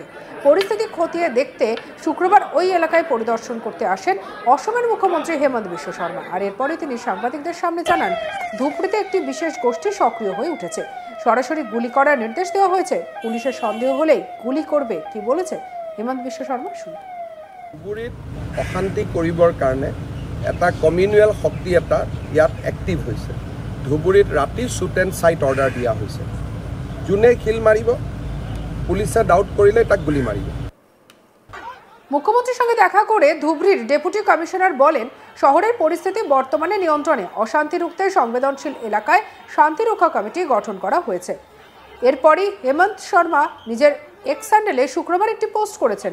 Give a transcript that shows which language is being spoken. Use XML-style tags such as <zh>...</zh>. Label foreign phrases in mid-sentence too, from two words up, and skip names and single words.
<bn>পরিস্থিতি খতিয়ে দেখতে শুক্রবার ওই এলাকায় পরিদর্শন করতে আসেন অসমের মুখ্যমন্ত্রী হেমন্ত বিশ্ব শর্মা। আর এরপরে তিনি সাংবাদিকদের সামনে জানান, ধুবড়ীতে একটি বিশেষ গোষ্ঠী সক্রিয় হয়ে উঠেছে। সরাসরি গুলি করার নির্দেশ দেওয়া হয়েছে। পুলিশের সন্দেহ হলেই গুলি করবে। কি বলেছে হেমন্ত বিশ্ব শর্মা শুনুন।</bn> <as>ধুবুৰীত অশান্তি কৰিবৰ কাৰণে এটা কমিউনেল শক্তি এটা ইয়াত এক্টিভ হৈছে। ধুবুৰীত ৰাতি</as> <en>shoot and sight order</en> <as>দিয়া হৈছে। যোনে খিল মাৰিব পুলিচে ডাউট কৰিলে তাক গুলি মাৰিব।</as> <bn>মুখ্যমন্ত্রীর সঙ্গে দেখা করে ধুবড়ীর ডেপুটি কমিশনার বলেন, শহরের পরিস্থিতি বর্তমানে নিয়ন্ত্রণে। অশান্তি রুখতে সংবেদনশীল এলাকায় শান্তিরক্ষা কমিটি গঠন করা হয়েছে। এরপরই হেমন্ত শর্মা নিজের এক্স হ্যান্ডেলে শুক্রবার একটি পোস্ট করেছেন।</bn>